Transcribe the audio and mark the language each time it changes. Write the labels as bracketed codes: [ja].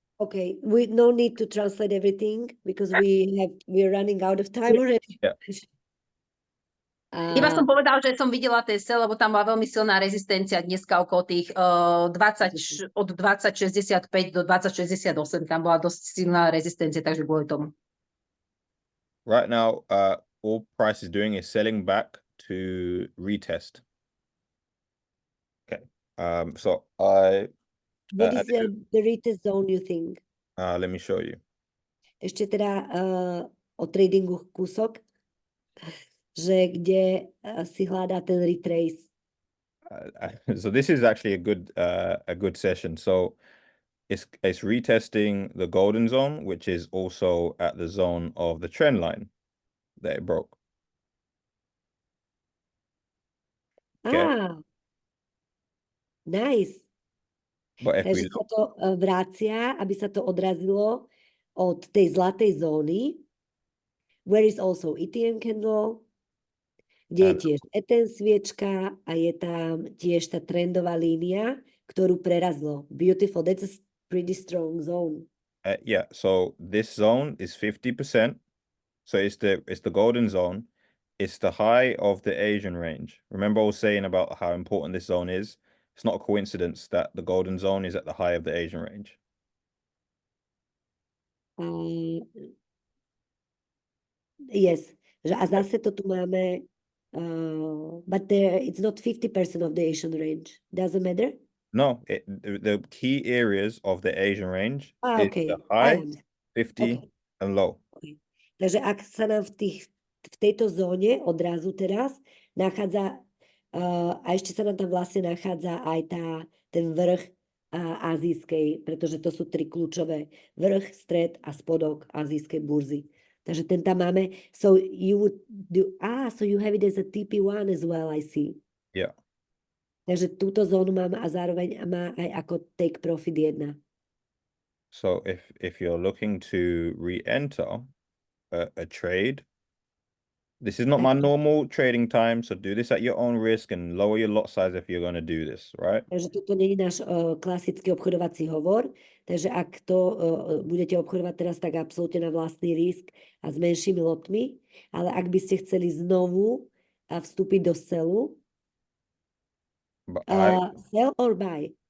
[en] Okay, we no need to translate everything because we're running out of time already. Yeah. [sk] Iba som povedal, že som videla ten sell, lebo tam bola veľmi silná rezistencia dneska okolo tých od 2065 do 2068. Tam bola dosť silná rezistencia, takže kvôli tomu. [en] Right now, all price is doing is selling back to retest. Okay. So What is the retest zone you think? let me show you. [sk] Ešte teda o tradingu kúsok, že kde si hľadá ten retrace. [en] So this is actually a good session. So it's retesting the golden zone, which is also at the zone of the trend line that it broke. Okay. Nice. But if [sk] Takže sa to vracia, aby sa to odrazilo od tej zlatej zóny, [en] where is also ETN candle, [sk] kde je tiež ETN sviečka a je tam tiež tá trendová línia, ktorú prerazilo. [en] Beautiful, that's a pretty strong zone. Yeah, so this zone is 50%. So it's the golden zone. It's the high of the Asian range. Remember I was saying about how important this zone is? It's not a coincidence that the golden zone is at the high of the Asian range. Yes, [sk] a zase to tu máme, [en] but it's not 50% of the Asian range. Doesn't matter? No, the key areas of the Asian range is Okay. the high, 50 and low. Okay. [sk] Takže ak sa nám v tejto zóne odrazu teraz nachádza a ešte sa nám tam vlastne nachádza aj ten vrch azijskej, pretože to sú tri kľúčové: vrch, stred a spodok azijskej burzy. Takže ten tam máme. [en] So you would do, so you have it as a TP1 as well, I see. Yeah. [sk] Takže túto zónu mám a zároveň má aj ako take profit 1. [en] So if you're looking to re-enter a trade, this is not my normal trading time, so do this at your own risk and lower your lot size if you're going to do this, right? [sk] Takže toto nie je náš klasický obchodovací hovor, takže ak to budete obchodovať teraz, tak absolútne na vlastný risk a s menšími lotmi, ale ak by ste chceli znovu vstúpiť do selu, [en] sell or buy?